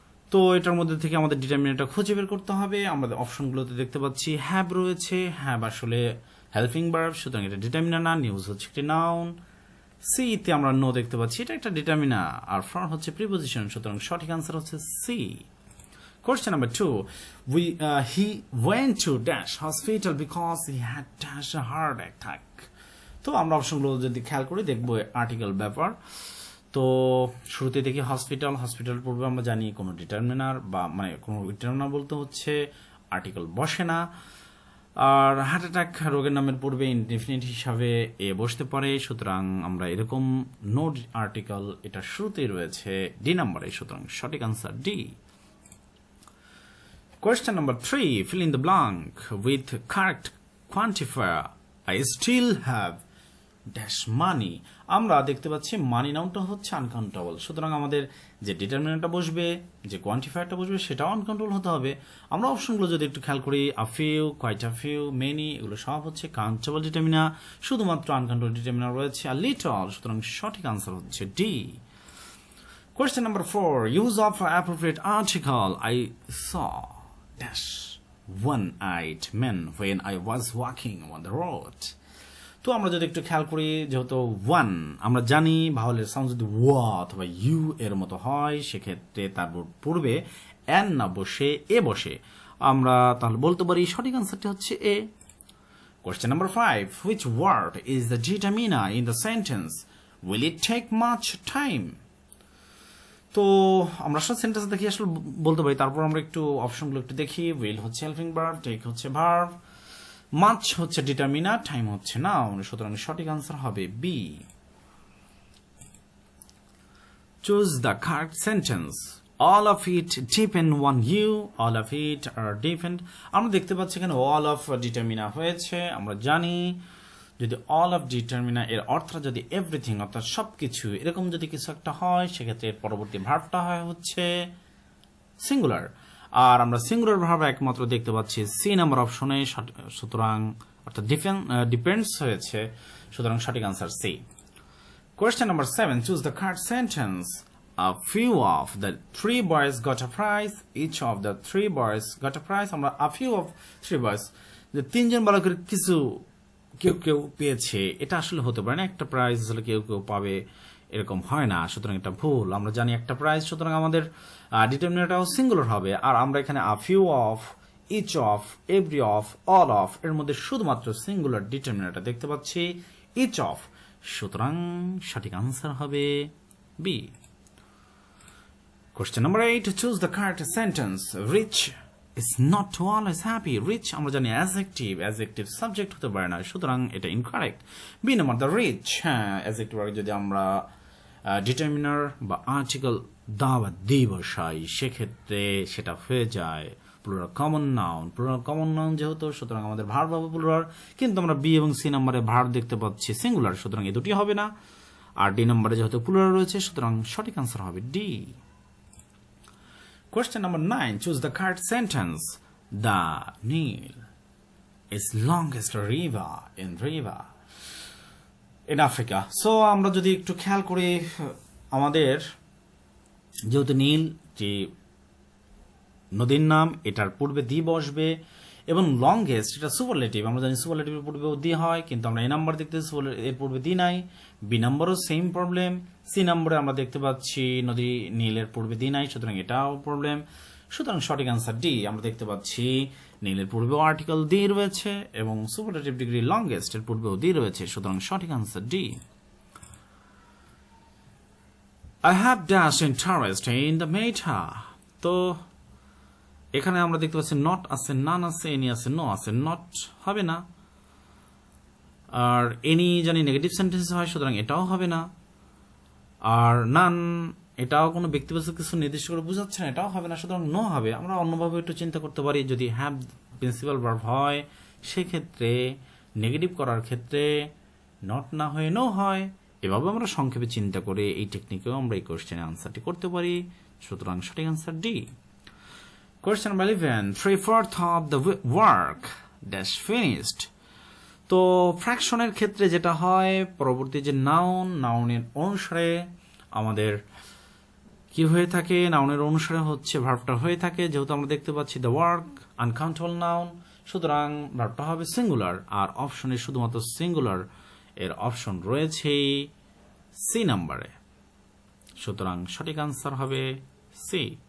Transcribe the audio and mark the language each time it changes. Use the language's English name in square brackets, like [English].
[Bangla] তো এটার মধ্যে থেকে আমাদের ডিটারমিনারটা খুঁজে বের করতে হবে। আমাদের অপশনগুলোতে দেখতে পাচ্ছি হ্যাভ রয়েছে, হ্যাভ আসলে হেল্পিং ভার্ব, সুতরাং এটা ডিটারমিনার না। নিউজ হচ্ছে একটি নাউন। সি তে আমরা নো দেখতে পাচ্ছি, এটা একটা ডিটারমিনার। আর ফর হচ্ছে প্রিপোজিশন, সুতরাং সঠিক আনসার হচ্ছে C. [English] Question number 2. He went to dash hospital because he had dash a heart attack. [Bangla] তো আমরা অপশনগুলো যদি খেয়াল করি দেখবো আর্টিকেল ব্যাপার। তো শুরুতে দেখি হসপিটাল। হসপিটাল পূর্বে আমরা জানি কোনো ডিটারমিনার বা মানে কোনো ডিটারমিনার বলতে হচ্ছে আর্টিকেল বসে না। আর হার্ট অ্যাটাক রোগের নামের পূর্বে ইনডেফিনিট হিসাবে এ বসতে পারে, সুতরাং আমরা এরকম নো আর্টিকেল এটা শুরুতেই রয়েছে ডি নাম্বারে, সুতরাং সঠিক answer D. [English] Question number 3. Fill in the blank with correct quantifier. I still have dash money. [Bangla] আমরা দেখতে পাচ্ছি মানি নাউনটা হচ্ছে আনকাউন্টেবল, সুতরাং আমাদের যে ডিটারমিনারটা বসবে, যে কোয়ান্টিফায়ারটা বসবে সেটাও আনকাউন্টেবল হতে হবে। আমরা অপশনগুলো যদি একটু খেয়াল করি a few, quite a few, many, এগুলো সব হচ্ছে কাউন্টেবল ডিটারমিনার। শুধুমাত্র আনকাউন্টেবল ডিটারমিনার রয়েছে আ লিটল, সুতরাং সঠিক আনসার হচ্ছে D. [English] Question number 4. Use of appropriate article. I saw dash one-eyed men when I was walking on the road. [Bangla] তো আমরা যদি একটু খেয়াল করি, যেহেতু ওয়ান আমরা জানি ভাওয়ালের সাউন্ড যদি ওয়া অথবা ইউ এর মতো হয়, সেক্ষেত্রে তার পূর্বে এন না বসে এ বসে, আমরা তাহলে বলতে পারি সঠিক আনসারটি হচ্ছে এ। [English] Question number 5. Which word is the determiner in the sentence? Will it take much time? [Bangla] তো আমরা আসলে সেন্টেন্স দেখি আসলে বলতে পারি, তারপর আমরা একটু অপশনগুলো একটু দেখি। উইল হচ্ছে হেল্পিং ভার্ব, টেক হচ্ছে ভার্ব, মাচ হচ্ছে ডিটারমিনার, টাইম হচ্ছে নাউন, সুতরাং সঠিক আনসার হবে B. [English] Choose the correct sentence. All of it depend on you, all of it are depend. [Bangla] আমরা দেখতে পাচ্ছি এখানে অল অফ ডিটারমিনার হয়েছে। আমরা জানি যদি অল অফ ডিটারমিনার এর অর্থ যদি এভরিথিং অর্থাৎ সবকিছু এরকম যদি কিছু একটা হয়, সেক্ষেত্রে এর পরবর্তী ভার্বটা হয় হচ্ছে সিঙ্গুলার। আর আমরা সিঙ্গুলার ভার্ব একমাত্র দেখতে পাচ্ছি সি নাম্বার অপশনে, সুতরাং অর্থাৎ ডিপেন্ডস হয়েছে, সুতরাং সঠিক answer C. [English] Question number 7. Choose the correct sentence. A few of the 3 boys got a prize. Each of the 3 boys got a prize. [Bangla] আমরা [English] a few of 3 boys, [Bangla] যে তিনজন বালকের কিছু কেউ কেউ পেয়েছে, এটা আসলে হতে পারে না। একটা প্রাইজ আসলে কেউ কেউ পাবে এরকম হয় না, সুতরাং এটা ভুল। আমরা জানি একটা প্রাইজ, সুতরাং আমাদের ডিটারমিনারটাও সিঙ্গুলার হবে। আর আমরা এখানে a few of, each of, every of, all of এর মধ্যে শুধুমাত্র সিঙ্গুলার ডিটারমিনারটা দেখতে পাচ্ছি each of, সুতরাং সঠিক আনসার হবে B. [English] Question number 8. Choose the correct sentence. Rich is not always happy. [Bangla] Rich আমরা জানি adjective subject হতে পারে না, সুতরাং এটা incorrect. B number the rich, হ্যাঁ adjective আগে যদি আমরা ডিটারমিনার বা আর্টিকেল দা বা দি বসাই, সেক্ষেত্রে সেটা হয়ে যায় plural common noun. Plural common noun যেহেতু, সুতরাং আমাদের ভার্ব হবে প্লুরাল, কিন্তু আমরা বি এবং সি নম্বরে ভার্ব দেখতে পাচ্ছি সিঙ্গুলার, সুতরাং এই দুটি হবে না। আর ডি নম্বরে যেহেতু প্লুরাল রয়েছে, সুতরাং সঠিক আনসার হবে D. [English] Question number 9. Choose the correct sentence. The Nile is longest river in Africa. [Bangla] So আমরা যদি একটু খেয়াল করি, আমাদের যেহেতু নীল যে নদীর নাম, এটার পূর্বে দি বসবে, এবং লংগেস্ট এটা সুপারলেটিভ, আমরা জানি সুপারলেটিভের পূর্বেও দি হয়, কিন্তু আমরা এই নাম্বার দেখতে এর পূর্বে দি নাই। বি নাম্বারও সেম প্রবলেম। সি নম্বরে আমরা দেখতে পাচ্ছি নদী নীলের পূর্বে দি নাই, সুতরাং এটাও প্রবলেম, সুতরাং সঠিক আনসার ডি। আমরা দেখতে পাচ্ছি নীলের পূর্বেও আর্টিকেল দি রয়েছে এবং সুপারলেটিভ ডিগ্রি লংগেস্ট এর পূর্বেও দি রয়েছে, সুতরাং সঠিক answer D. [English] I have dash interest in the matter. [Bangla] তো এখানে আমরা দেখতে পাচ্ছি নট আছে, নান আছে, এনি আছে, নো আছে, নট হবে না। আর এনি জানি নেগেটিভ সেন্টেন্স হয়, সুতরাং এটাও হবে না। আর নান এটাও কোনো ব্যক্তিবাচক কিছু নির্দিষ্ট করে বোঝাচ্ছে না, এটাও হবে না, সুতরাং নো হবে। আমরা অন্যভাবে একটু চিন্তা করতে পারি, যদি হ্যাভ প্রিন্সিপাল ভার্ব হয়, সেক্ষেত্রে নেগেটিভ করার ক্ষেত্রে নট না হয়ে নো হয়। এভাবে আমরা সংক্ষেপে চিন্তা করে এই টেকনিকেও আমরা এই কোশ্চেনের আনসারটি করতে পারি, সুতরাং সঠিক answer D. [English] Question number 11. 3/4 of the work dash finished. [Bangla] তো ফ্র্যাকশনের ক্ষেত্রে যেটা হয়, পরবর্তী যে নাউনের অনুসারে আমাদের কি হয়ে থাকে, নাউনের অনুসারে হচ্ছে ভার্বটা হয়ে থাকে। যেহেতু আমরা দেখতে পাচ্ছি দ্য ওয়ার্ক আনকাউন্টেবল নাউন, সুতরাং ভার্বটা হবে সিঙ্গুলার। আর অপশনে শুধুমাত্র সিঙ্গুলার এর অপশন রয়েছে সি নাম্বারে, সুতরাং সঠিক আনসার হবে সি।